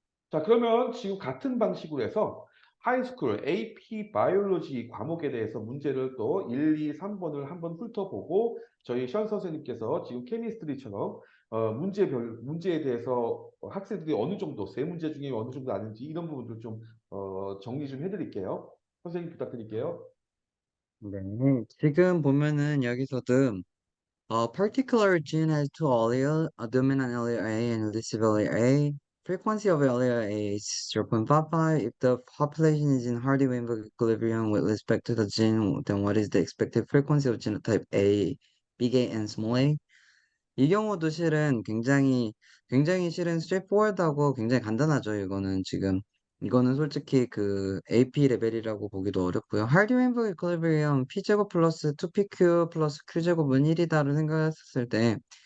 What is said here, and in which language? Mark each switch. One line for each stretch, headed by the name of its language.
Korean: 자, 그러면 지금 같은 방식으로 해서 하이스쿨 AP 바이올로지 과목에 대해서 문제를 또 1, 2, 3번을 한번 훑어보고 저희 션 선생님께서 지금 케미스트리처럼 문제에 대해서 학생들이 어느 정도 세 문제 중에 어느 정도 아는지 이런 부분들 좀 정리 좀 해드릴게요. 선생님 부탁드릴게요. 네. 지금 보면은 여기서도
English: particular gene has two allele, a dominant allele A and a recessive allele A. Frequency of allele A is 0.55. If the population is in Hardy-Weinberg equilibrium with respect to the gene, then what is the expected frequency of genotype A, big A and small a?
Korean: 이 경우도 실은 굉장히 실은 straightforward하고 굉장히 간단하죠. 이거는 지금 이거는 솔직히 그 AP 레벨이라고 보기도 어렵고요. 하르디-웨인버그 이퀄리브리엄 P 제곱 플러스 2PQ 플러스 Q 제곱은 1이다를 생각했을 때